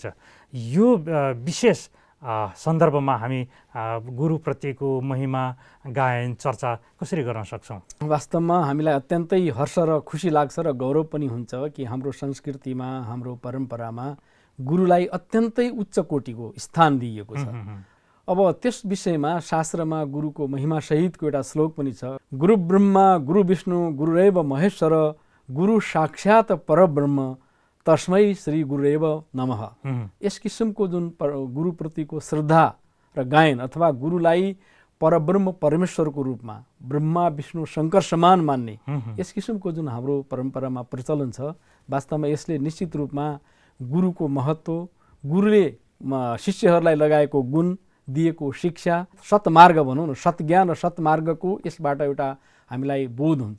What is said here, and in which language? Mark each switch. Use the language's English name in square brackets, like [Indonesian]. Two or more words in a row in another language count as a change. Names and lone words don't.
[Nepali] यो विशेष सन्दर्भमा हामी गुरुप्रतिको महिमा, गायन, चर्चा कसरी गर्न सक्छौँ? वास्तवमा हामीलाई अत्यन्तै हर्ष र खुसी लाग्छ र गौरव पनि हुन्छ कि हाम्रो संस्कृतिमा, हाम्रो परम्परामा गुरुलाई अत्यन्तै उच्च कोटिको स्थान दिइएको छ। अब त्यस विषयमा शास्त्रमा गुरुको महिमा सहितको एउटा श्लोक पनि छ। [Sanskrit] गुरु ब्रह्मा गुरु विष्णु गुरुरेव महेश्वर गुरु साक्षात् परब्रह्म तस्मै श्री गुरुरेव नमः। [Nepali] यस किसिमको जुन गुरुप्रतिको श्रद्धा र गायन अथवा गुरुलाई परब्रह्म परमेश्वरको रूपमा ब्रह्मा विष्णु शङ्कर समान मान्ने यस किसिमको जुन हाम्रो परम्परामा प्रचलन छ, वास्तवमा यसले निश्चित रूपमा गुरुको महत्त्व, गुरुले शिष्यहरूलाई लगाएको गुण, दिएको शिक्षा, सत्मार्ग भनौँ न, सत्ज्ञान र सत्मार्गको यसबाट एउटा हामीलाई बोध हुन्छ।